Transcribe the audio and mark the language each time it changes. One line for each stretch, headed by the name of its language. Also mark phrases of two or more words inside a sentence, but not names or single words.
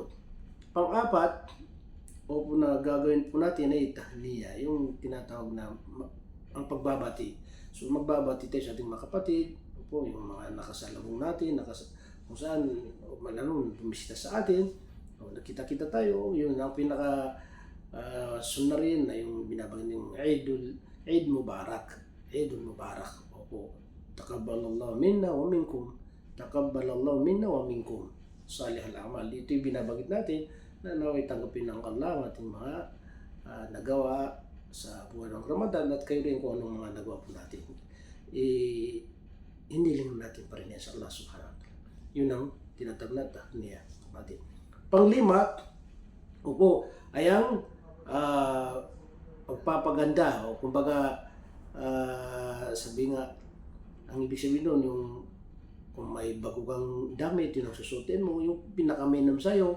Filipino: Pang-apat, o po na gagawin po natin ay tahliya, yung tinatawag na ang pagbabati. So magbabati tayo sa ating mga kapatid, po, yung mga nakasalubong natin, kung saan malalong bumisita sa atin, o nakita-kita tayo, yun ang pinaka sunna rin na yung binabagin yung
Arabic: عيد مبارك. عيد المبارك. Opo. تقبل الله منا ومنكم. تقبل الله منا ومنكم. صالح الأعمال.
Filipino: Ito yung binabagit natin na naway tanggapin ng Allah ang ating mga nagawa sa buwan ng Ramadan at kayo rin kung anong mga nagawa po natin. Hiniling natin pa rin yan sa Allah
Arabic: سبحانه وتعالى.
Filipino: Yun ang tinatawag na tahniya. Panglima, opo, ay ang pagpapaganda o kumbaga sabi nga, ang ibig sabihin doon yung kung may bago kang damit, yun ang susutin mo, yung pinakaminam sa'yo.